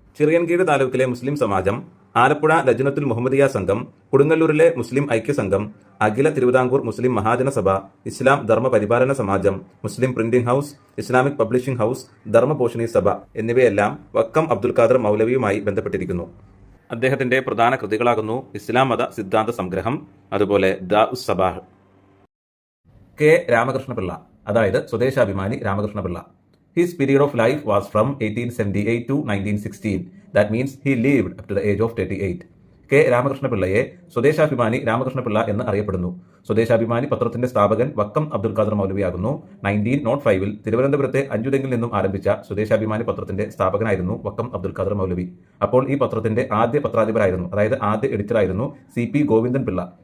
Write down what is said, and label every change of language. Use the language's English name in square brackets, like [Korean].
[Malayalam] ചിറയൻകീഴ് താലൂക്കിലെ മുസ്ലിം സമാജം, ആലപ്പുഴ ലജ്നത്തുൽ മുഹമ്മദിയ സംഘം, കൊടുങ്ങല്ലൂരിലെ മുസ്ലിം ഐക്യസംഘം, അഖില തിരുവിതാംകൂർ മുസ്ലിം മഹാജന സഭ, ഇസ്ലാം ധർമ്മ പരിപാലന സമാജം, മുസ്ലിം printing house, Islamic publishing house, Dharmaposhini സഭ എന്നിവയെല്ലാം വക്കം അബ്ദുൽ ഖാദർ മൗലവിയുമായി ബന്ധപ്പെട്ടിരിക്കുന്നു. അദ്ദേഹത്തിന്റെ പ്രധാന കൃതികളാകുന്നു ഇസ്ലാം മത സിദ്ധാന്ത സംഗ്രഹം, അതുപോലെ ദാഉസ് സബാഹ്. കെ രാമകൃഷ്ണപിള്ള, അതായത് Swadeshabhimani Ramakrishna Pillai. [English] His period of life was from 1878 to 1916. That means he lived up to the age of 38. [Malayalam] K രാമകൃഷ്ണപിള്ളയെ Swadeshabhimani Ramakrishna Pillai എന്ന് അറിയപ്പെടുന്നു. സ്വദേശാഭിമാനി പത്രത്തിന്റെ സ്ഥാപകൻ വക്കം അബ്ദുൽ ഖാദർ മൗലവിയാകുന്നു. 1905 തിരുവനന്തപുരത്തെ അഞ്ചുതെങ്ങിൽ നിന്നും ആരംഭിച്ച സ്വദേശാഭിമാനി പത്രത്തിന്റെ സ്ഥാപകനായിരുന്നു വക്കം അബ്ദുൽ ഖാദർ മൗലവി. അപ്പോൾ ഈ പത്രത്തിന്റെ ആദ്യ പത്രാധിപരായിരുന്നു, അതായത് ആദ്യ എഡിറ്ററായിരുന്നു CP ഗോവിന്ദൻ പിള്ള.